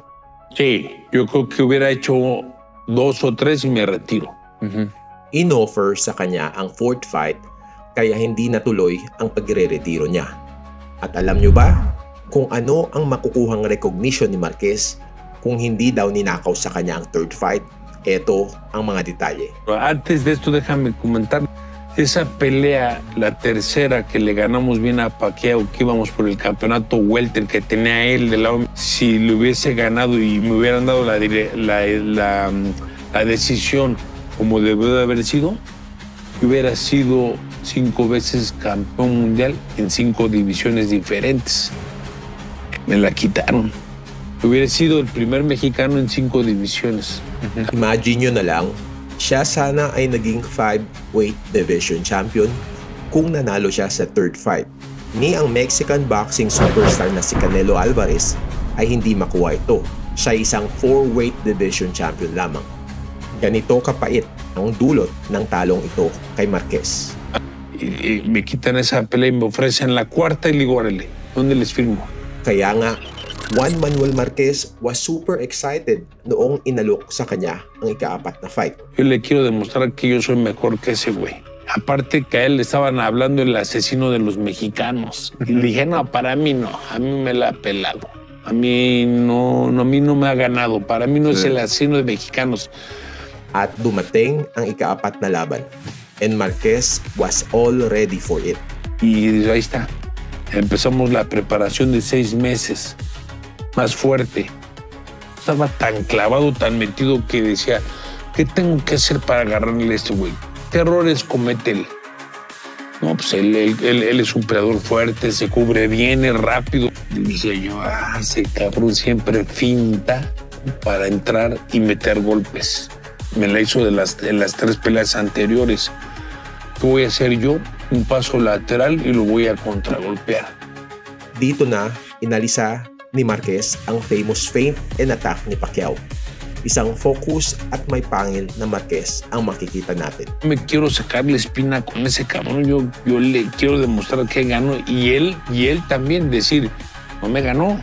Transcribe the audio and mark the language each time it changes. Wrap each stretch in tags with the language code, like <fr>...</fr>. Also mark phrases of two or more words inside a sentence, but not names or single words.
<es>Sí, yo creo que hubiera hecho 2 o 3 y me retiro.</es> <tl>In-offer sa kanya ang</tl> <en>fourth fight</en> <tl>kaya hindi natuloy ang pagre-retiro niya. At alam nyo ba kung ano ang makukuhang recognition ni Marquez kung hindi daw ninakaw sa kanya ang</tl> <en>third fight?</en> <tl>Ito ang mga detalye.</tl> <es>Antes de esto, déjame comentar. Esa pelea, la tercera que le ganamos bien a Pacquiao, que íbamos por el campeonato welter que tenía él de lado, si le hubiese ganado y me hubieran dado la decisión como debió de haber sido, hubiera sido 5 veces campeón mundial en 5 divisiones diferentes. Me la quitaron. Hubiera sido el primer mexicano en 5 divisiones.</es> <tl>Imagine nyo na lang, siya sana ay naging</tl> <en>5-weight division champion</en> <tl>kung nanalo siya sa</tl> <en>third fight.</en> <tl>Ni ang</tl> <en>Mexican boxing superstar</en> <tl>na si Canelo Alvarez ay hindi makuha ito. Siya isang</tl> <en>4-weight division champion</en> <tl>lamang. Ganito kapait ang dulot ng talong ito kay Marquez.</tl> <es>Y me quitan esa pelea y me ofrecen la cuarta y le digo, órale, ¿dónde les firmo?</es> <tl>Kaya nga, Juan Manuel Marquez</tl> <en>was super excited</en> <tl>noong inalok sa kanya ang ika-4 na fight.</tl> <es>Yo le quiero demostrar que yo soy mejor que ese güey. Aparte que a él le estaban hablando el asesino de los mexicanos. Y le dije, no, para mí no, a mí me la ha pelado. A mí no me ha ganado. Para mí no es el asesino de mexicanos.</es> <tl>At dumating ang ika-4 na laban.</tl> <en>And Marquez was all ready for it.</en> <es>Y ahí está. Empezamos la preparación de 6 meses. Más fuerte. estaba tan clavado, tan metido que decía, ¿qué tengo que hacer para agarrarle a este güey? ¿Qué errores comete él? No, pues él es un peleador fuerte, se cubre bien, es rápido. Y decía yo, ese cabrón siempre finta para entrar y meter golpes. Me la hizo en las 3 peleas anteriores. ¿Qué voy a hacer yo? Un paso lateral y lo voy a contragolpear.</es> <tl>Dito na inalisa ni Marquez ang</tl> <en>famous feint and attack</en> <tl>ni Pacquiao. Isang focus at may pangil na Marquez ang makikita natin.</tl> <es>Me quiero sacar la espina con ese cabrón. Yo le quiero demostrar que ganó y él también decir, no me ganó.</es>